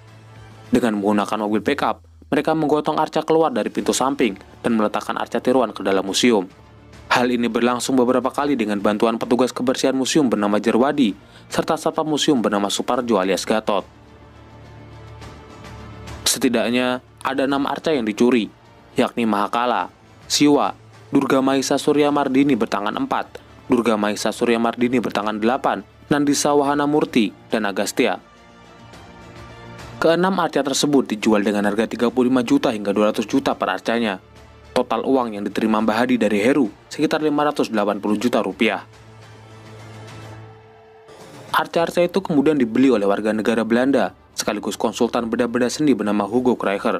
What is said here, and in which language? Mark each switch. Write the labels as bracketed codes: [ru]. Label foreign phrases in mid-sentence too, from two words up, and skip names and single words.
[id] Dengan menggunakan mobil pickup, mereka menggotong arca keluar dari pintu samping dan meletakkan arca tiruan ke dalam museum. Hal ini berlangsung beberapa kali dengan bantuan petugas kebersihan museum bernama Jerwadi, serta satpam museum bernama Suparjo alias Gatot. Setidaknya ada 6 arca yang dicuri, yakni Mahakala, Siwa, Durga Mahisa Surya Mardini bertangan 4, Durga Mahisa Surya Mardini bertangan 8, Nandisa Wahana Murti, dan Agastya. Ke-6 arca tersebut dijual dengan harga 35 juta hingga 200 juta per arcanya. Total uang yang diterima Mbah Hadi dari Heru sekitar 580 juta rupiah. Arca-arca itu kemudian dibeli oleh warga negara Belanda, sekaligus konsultan benda-benda seni bernama Hugo Krijger.